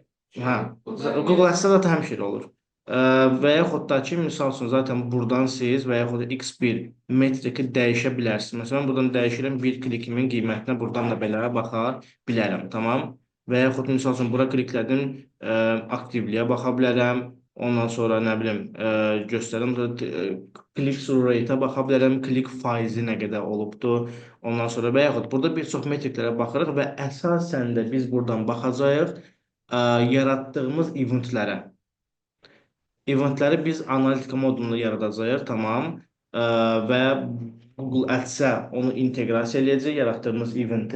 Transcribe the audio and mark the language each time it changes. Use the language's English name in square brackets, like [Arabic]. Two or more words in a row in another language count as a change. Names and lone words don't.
[Azerbaijani] Hə, Google Ads-da da həmişə olur. Və yaxud da ki, misal üçün, zaten buradan siz və yaxud da X1 metriki dəyişə bilərsiniz. Məsələn, buradan dəyişirəm bir klikimin qiymətinə, buradan da belə baxa bilərəm, tamam? Və yaxud misal üçün, bura kliklədim, aktivliyə baxa bilərəm. Ondan sonra nə bilim, göstərim, [English] click-through rate- [Azerbaijani] ə baxa bilərəm, klik faizi nə qədər olubdur. Ondan sonra və yaxud burada bir çox metriklərə baxırıq və əsasən də biz buradan baxacağıq yaratdığımız eventlərə. Eventləri biz analitika modunda yaradacağıq, tamam. Və Google Ads-ə onu inteqrasiya edəcək, yaratdığımız eventi.